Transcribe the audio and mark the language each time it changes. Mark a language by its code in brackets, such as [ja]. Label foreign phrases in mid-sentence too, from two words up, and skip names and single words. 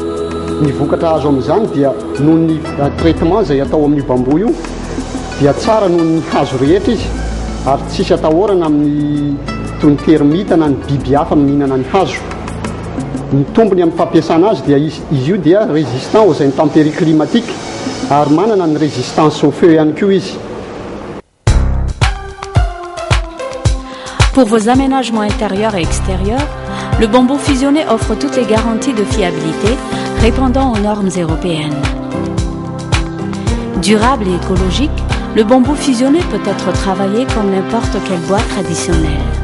[mg] Ny vokatra azo amin'izany dia noho ny traitement izay atao amin'ny bambou io dia tsara noho ny hazo rehetra izy ary tsisy atahorana amin'ny toy ny termita na ny biby hafa mihinana ny hazo. Ny tombony amin'ny fampiasana azy dia izy io dia [fr] résistant aux intempéries climatiques [mg] ary manana ny [fr] résistance au feu [mg] ihany koa izy. [fr] Pour vos aménagements intérieurs et extérieurs, le bambou fusionné offre toutes les garanties de fiabilité répondant aux normes européennes. Durable et écologique, le bambou fusionné peut être travaillé comme n'importe quel bois traditionnel.